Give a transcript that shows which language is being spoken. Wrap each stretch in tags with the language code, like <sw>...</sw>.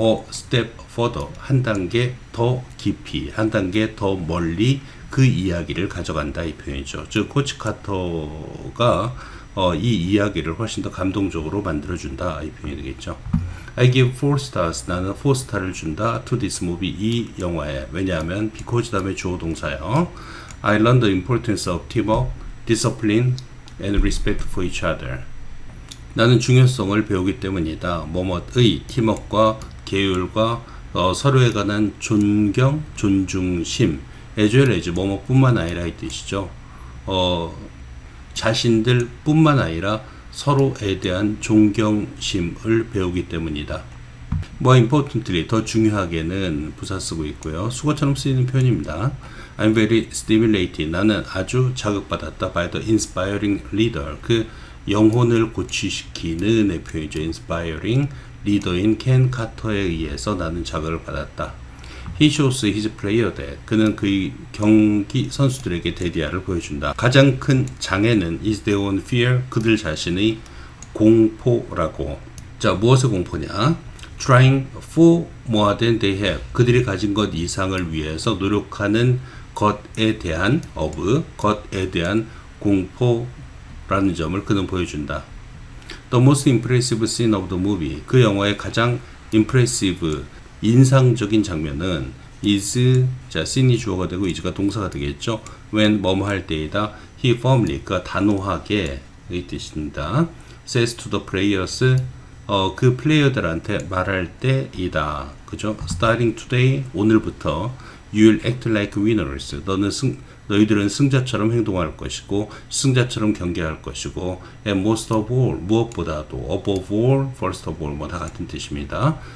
<ko>step further 한 단계 더 깊이, 한 단계 더 멀리 그 이야기를 가져간다 이 표현이죠. 즉 코치 카터가 이 이야기를 훨씬 더 감동적으로 만들어준다 이 표현이 되겠죠.</ko> <en>I give 4 stars.</en> <ko>나는 4 스타를 준다.</ko> <en>To this movie.</en> <ko>이 영화에. 왜냐하면 because 다음에 주어 동사요.</ko> <en>I learned the importance of teamwork, discipline, and respect for each other.</en> <ko>나는 중요성을 배우기 때문이다. 뭐뭐의 팀워크와 계율과 서로에 관한 존경, 존중심, as well as 뭐뭐뿐만 아니라 이 뜻이죠. 자신들 뿐만 아니라 서로에 대한 존경심을 배우기 때문이다. more importantly, 더 중요하게는 부사 쓰고 있고요. 수거처럼 쓰이는 표현입니다.</ko> <en>I'm very stimulated.</en> <ko>나는 아주 자극받았다.</ko> <en>by the inspiring leader.</en> <ko>그 영혼을 고취시키는 표현이죠. inspiring leader인 켄 카터에 의해서 나는 자극을 받았다.</ko> <en>He shows his player that.</en> <ko>그는 그 경기 선수들에게 데디아를 보여준다. 가장 큰 장애는</ko> <en>is their own fear.</en> <ko>그들 자신의 공포라고. 자, 무엇의 공포냐?</ko> <en>Trying for more than they have.</en> <ko>그들이 가진 것 이상을 위해서 노력하는 것에 대한 것에 대한 공포라는 점을 그는 보여준다.</ko> <en>The most impressive scene of the movie.</en> <ko>그 영화의 가장 impressive, 인상적인 장면은 is, 자, scene이 주어가 되고 is가 동사가 되겠죠. when 뭐뭐 할 때이다. He firmly, 그가 단호하게 이 뜻입니다. says to the players, 그 플레이어들한테 말할 때이다. 그죠?</ko> <en>Starting today,</en> <ko>오늘부터</ko> <en>you'll act like winners.</en> <ko>너희들은 승자처럼 행동할 것이고 승자처럼 경기할 것이고 and most of all, 무엇보다도 above all, first of all, 뭐 다 같은 뜻입니다.</ko>